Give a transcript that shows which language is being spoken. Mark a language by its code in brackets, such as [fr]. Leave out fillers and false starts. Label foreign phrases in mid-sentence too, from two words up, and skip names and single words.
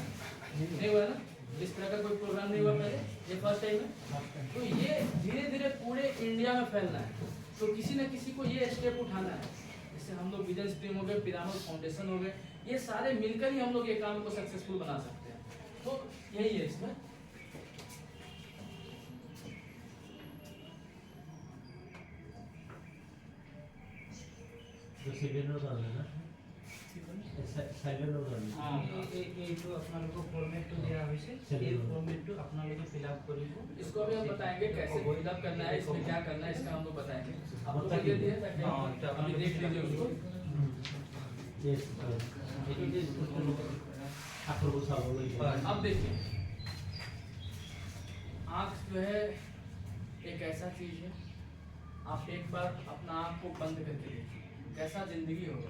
[hi] नहीं हुआ ना, इस तरह का कोई प्रोग्राम नहीं हुआ पहले, ये [en] first time [hi] है। तो ये धीरे धीरे पूरे इंडिया में फैलना है, तो किसी न किसी को ये स्टेप उठाना है। जैसे हम लोग विजन स्ट्रीम हो गए, पिरामल फाउंडेशन हो गए, ये सारे मिलकर ही हम लोग ये काम को सक्सेसफुल बना सकते हैं। तो यही है इसमें। [as] এইটো আপোনালোকক ফৰ্মেটটো দিয়া হৈছে, এই ফৰ্মেটটো আপোনালোকে [en] fill up [as] কৰিব। [hi] इसको अभी हम बताएंगे कैसे फिलअप करना है, इसमें क्या करना है, इसका हम लोग बताएंगे। आप लोग दे दिए ताकि अभी देख लीजिए उसको। अब देखिए, आँख जो है एक ऐसा चीज है, आप एक बार अपना आँख को बंद करके देखिए कैसा जिंदगी होगा।